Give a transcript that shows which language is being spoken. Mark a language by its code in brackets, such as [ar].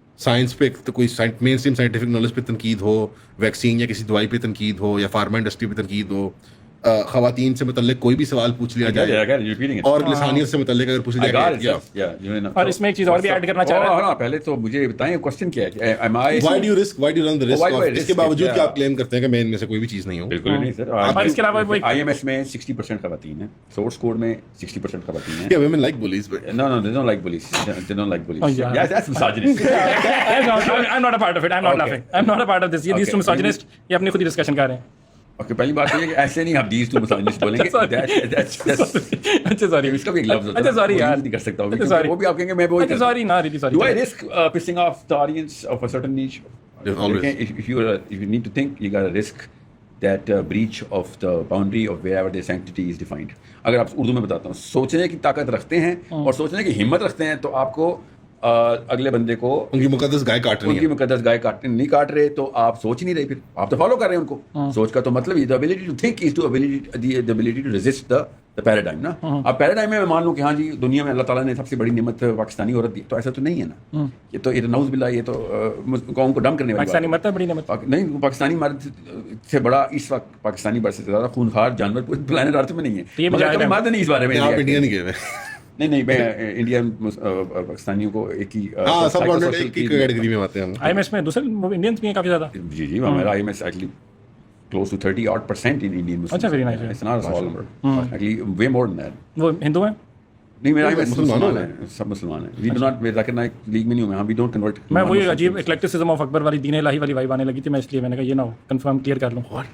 [hi] Science पे तो कोई मेन स्ट्रीम साइंटिफिक नॉलेज पे तनकीद हो, वैक्सीन या किसी दवाई पे तनकीद हो, या फार्मा इंडस्ट्री पे तनकीद हो, ख़वातीन से मुतल्लिक कोई भी सवाल पूछ लिया जाए, और लिसानियत से मुतल्लिक अगर पूछ लिया जाए। और इसमें एक चीज़ और भी ऐड करना चाह रहा हूं। पहले तो मुझे बताएं क्वेश्चन क्या है। [en] Why do you run the risk? [hi] इसके बावजूद कि आप क्लेम करते हैं कि मैं इनमें से कोई भी चीज़ नहीं हूँ। बिल्कुल नहीं सर। और इसके अलावा IMS में 60% खवातीन है, सोर्स कोड में 60% खवातीन है। [en] Yeah, women like bullies, but No, they don't like bullies. They don't like bullies. Oh, yeah. Yes, that's misogynist. I'm not a part of it. I'm not laughing. I'm not a part of this. [hi] ये [en] these two misogynist [hi] ये अपनी खुद ही discussion कर रहे हैं। Okay, पहली बात तो ये कि ऐसे नहीं आप [en] these two misogynist [hi] बोलेंगे। [en] That's [hi] अच्छा सॉरी, इसका भी एक लफ्ज़ होता है। अच्छा सॉरी यार, नहीं कर सकता हूँ। अच्छा सॉरी, वो भी आप कहेंगे मैं वो ही अच्छा सॉरी ना, [en] really sorry. Do I risk pissing off the audience of a certain niche? Always. If you need to think, you got to risk that breach of the boundary of wherever the sanctity is defined. [hi] अगर आप उर्दू में बताता हूँ, सोचने की ताकत रखते हैं और सोचने की हिम्मत रखते हैं, तो आपको अगले बंदे को उनकी मुकद्दस गाय काट रही है, उनकी मुकद्दस गाय नहीं काट रहे, तो आप सोच नहीं रहे, फिर आप तो फॉलो कर रहे हैं उनको। सोच का तो मतलब [en] The ability to think is to the ability to resist the paradigm ना। [hi] अब पैराडाइम में मैं मान लूं कि हाँ जी दुनिया में अल्लाह ताला ने सबसे बड़ी नेमत पाकिस्तानी औरत दी, तो ऐसा तो नहीं है ना। ये तो नऊज़ बिल्लाह, ये तो कौम को डम करने वाली पाकिस्तानी मत है बड़ी नेमत नहीं। पाकिस्तानी मर्द से बड़ा इस वक्त पाकिस्तानी मर्द से ज़्यादा खूनखार जानवर पूरे प्लेनेट अर्थ में नहीं है। मर्द नहीं इस बारे में। आप इंडिया नहीं गए नहीं मैं इंडियन पाकिस्तानियों को एक ही सब एक ही कैटेगरी में आते हैं। IMS में दूसरे इंडियंस भी हैं काफी ज्यादा। जी हमारा [en] IMS actually close to 30% in Indian Muslims. अच्छा, very nice. It's not a small number. Actually way more than that. [hi] वो हिंदू हैं? नहीं मेरा IMS मुसलमान है, सब मुसलमान हैं। [en] We do not recognize [hi] league में नहीं हूँ मैं, [en] we don't convert। [hi] मैं वही अजीब इक्लेक्टिसिज्म ऑफ अकबर वाली दीन इलाही वाली वाइब आने लगी थी, मैं इसलिए मैंने कहा ये ना हो, कंफर्म क्लियर कर लूँ।